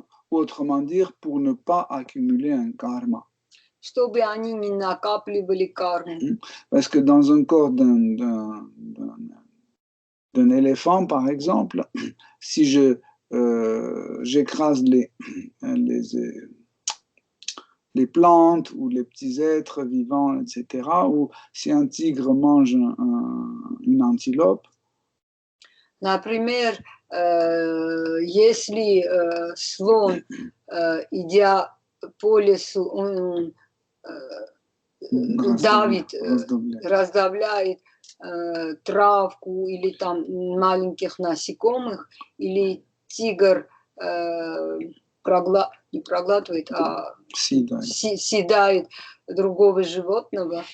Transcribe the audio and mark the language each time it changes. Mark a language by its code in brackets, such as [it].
[fr] Autrement dire, pour ne pas accumuler un karma. [ru] Чтобы они не накапливали карму. [fr] Parce que dans un corps d'un éléphant, par exemple, si j'écrase les plantes ou les petits êtres vivants, etc., ou si un tigre mange une antilope. [ru] Например, если слон, идя по лесу, он давит, раздавляет травку или там маленьких насекомых, или тигр не проглатывает, а съедает другого животного.